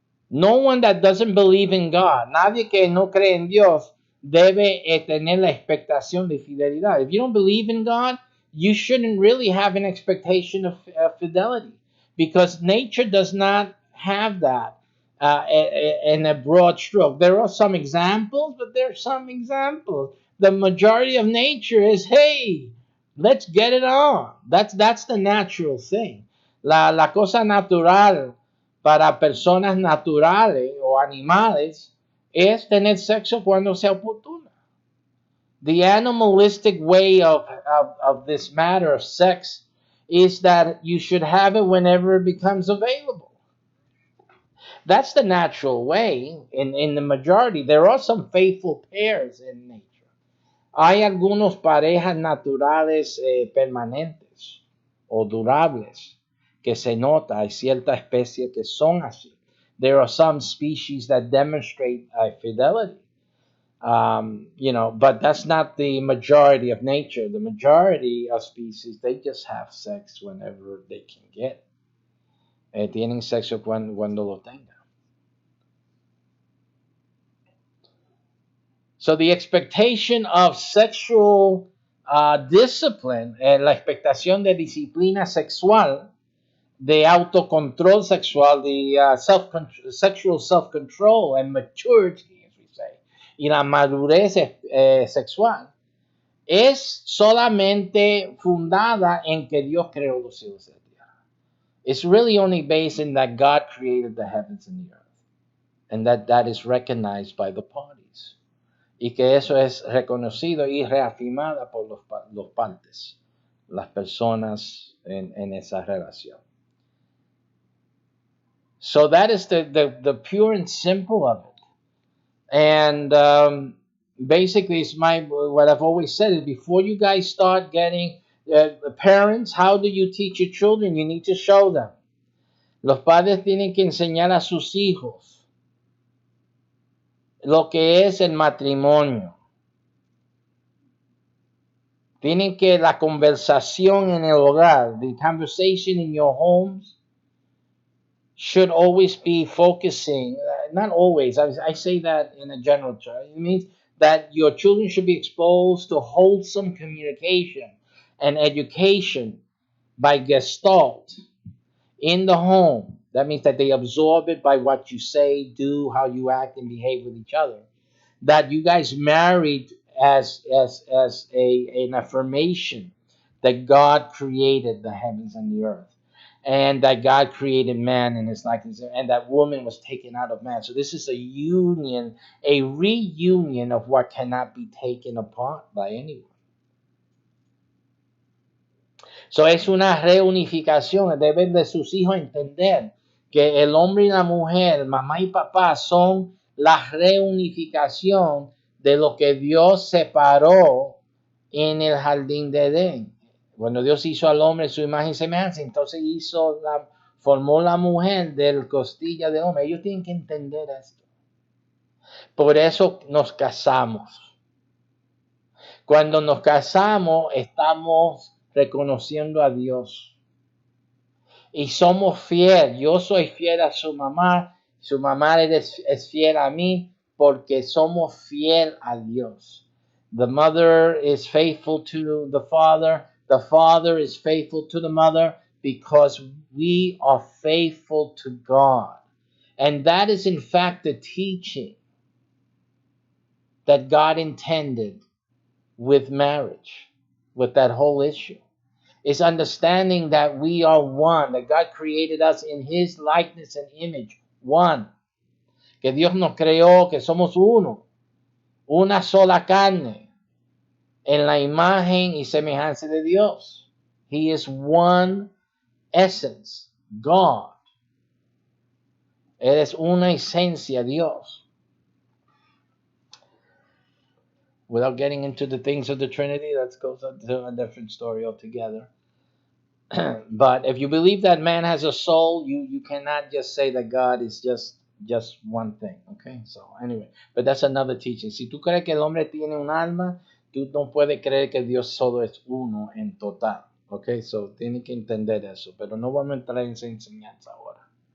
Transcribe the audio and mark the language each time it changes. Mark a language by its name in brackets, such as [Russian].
[English] No one that doesn't believe in God, [Spanish] nadie que no cree en Dios, debe tener la expectación de fidelidad. [English] If you don't believe in God, you shouldn't really have an expectation of fidelity, because nature does not have that in a broad stroke. There are some examples, but there are some examples. The majority of nature is, hey, let's get it on. That's the natural thing. [Spanish] La cosa natural para personas naturales o animales es tener sexo cuando sea oportuno. [English] The animalistic way of this matter of sex is that you should have it whenever it becomes available. That's the natural way in the majority. There are some faithful pairs in nature. [Spanish] Hay algunos parejas naturales permanentes o durables que se nota, hay cierta especie que son así. [English] There are some species that demonstrate fidelity, but that's not the majority of nature. The majority of species, they just have sex whenever they can get. [Spanish] Tienen sexo cuando lo tengan. [English] So the expectation of sexual discipline, [Spanish] la expectación de disciplina sexual, de autocontrol sexual, [English] the sexual self-control and maturity, as we say, [Spanish] y la madurez sexual, es solamente fundada en que Dios creó los cielos y la tierra. [English] It's really only based in that God created the heavens and the earth, and that is recognized by the parties. [Spanish] Y que eso es reconocido y reafirmada por los partes, las personas en esa relación. [English] So that is the pure and simple of it. And basically, it's what I've always said is, before you guys start getting parents, how do you teach your children? You need to show them. [Spanish] Los padres tienen que enseñar a sus hijos lo que es el matrimonio. Tienen que la conversación en el hogar, [English] the conversation in your homes, should always be focusing, not always, I say that in a general term. It means that your children should be exposed to wholesome communication and education by gestalt in the home. That means that they absorb it by what you say, do, how you act and behave with each other. That you guys married as an affirmation that God created the heavens and the earth, and that God created man in his likeness, and that woman was taken out of man. So this is a union, a reunion of what cannot be taken apart by anyone. [Spanish] So es una reunificación. Deben de sus hijos entender que el hombre y la mujer, mamá y papá, son la reunificación de lo que Dios separó en el jardín de Edén. Cuando Dios hizo al hombre en su imagen y semejanza, entonces formó la mujer del costilla del hombre. Ellos tienen que entender esto. Por eso nos casamos. Cuando nos casamos, estamos reconociendo a Dios. Y somos fiel. Yo soy fiel a su mamá es fiel a mí porque somos fiel a Dios. [English] The mother is faithful to the father is faithful to the mother because we are faithful to God. And that is in fact the teaching that God intended with marriage, with that whole issue. Is understanding that we are one, that God created us in His likeness and image, one. [Spanish] Que Dios nos creó, que somos uno, una sola carne, en la imagen y semejanza de Dios. [English] He is one essence, God. [Spanish] Él es una esencia, Dios. [English] Without getting into the things of the Trinity, that goes into a different story altogether. But if you believe that man has a soul, you cannot just say that God is just one thing. Okay, so anyway, but that's another teaching. [Spanish] Si tú crees que el hombre tiene un alma, tú no puedes creer que Dios solo es uno en total. Okay, so tienes que entender eso, pero no vamos a entrar en esa enseñanza ahora.